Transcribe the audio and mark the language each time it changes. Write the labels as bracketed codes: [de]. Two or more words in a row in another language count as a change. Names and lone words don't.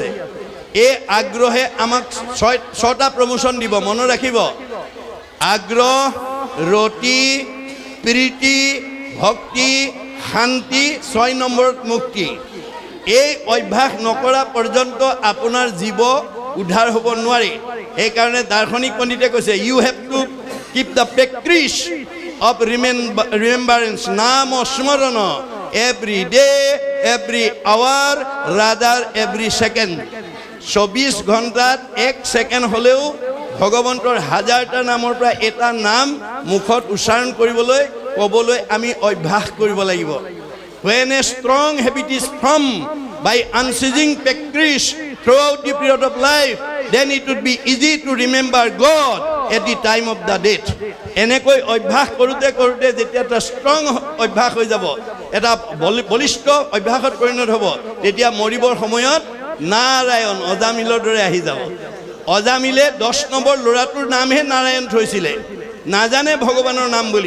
[as] এই আগ্ৰহে আমাক 6টা প্ৰমোচন দিব, মনত ৰাখিব। আগ্ৰহ, ৰতি, প্ৰীতি, ভক্তি, শান্তি, 6 নম্বৰত মুক্তি। এই অভ্যাস নকৰা পৰ্যন্ত আপোনাৰ জীৱ উদ্ধাৰ হ'ব নোৱাৰে। সেইকাৰণে দাৰ্শনিক পণ্ডিতে কৈছে [en] you have to keep the practice of remembrance, [as] নাম স্মৰণ, [en] every day, every hour, rather every second. [as] 24 ঘণ্টাত 1 ছেকেণ্ড হ'লেও ভগৱন্তৰ 1000টা নামৰ পৰা এটা নাম মুখত উচ্চাৰণ কৰিবলৈ, ক'বলৈ আমি অভ্যাস কৰিব লাগিব। [en] When a strong habit is formed by unceasing practice throughout the period of life, then it would be easy to remember God at the time of the death. [as] এনেকৈ অভ্যাস কৰোঁতে কৰোঁতে যেতিয়া এটা ষ্ট্ৰং অভ্যাস হৈ যাব, এটা বলিষ্ঠ অভ্যাসত পৰিণত হ'ব, তেতিয়া মৰিবৰ সময়ত নাৰায়ণ অজামিলৰ দৰে আহি যাব। অজামিলে 10 নম্বৰ ল'ৰাটোৰ নামহে নাৰায়ণ থৈছিলে, নাজানে ভগৱানৰ নাম বুলি।